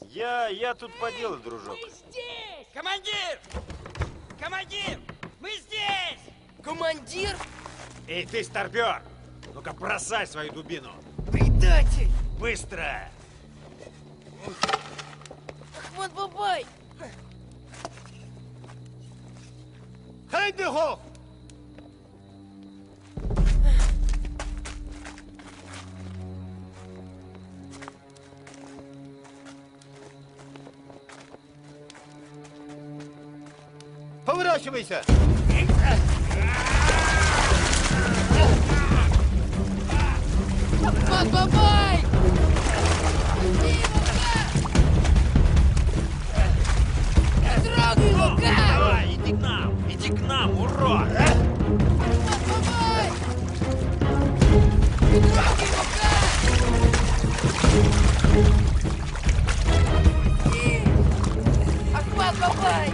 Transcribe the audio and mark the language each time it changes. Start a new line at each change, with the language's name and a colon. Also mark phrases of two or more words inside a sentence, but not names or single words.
Russian: Я тут по делу, дружок. Командир! Командир! Мы здесь! Командир? Эй, ты, старпер! Ну-ка, бросай свою дубину! Предатель! Быстро! Ахмад Бабай! Хайдехов! Поворачивайся! Ахмад Бабай! Не трогай его, как! Давай, иди к нам, урод! Ахмад Бабай! Не трогай его, как! Ахмад Бабай!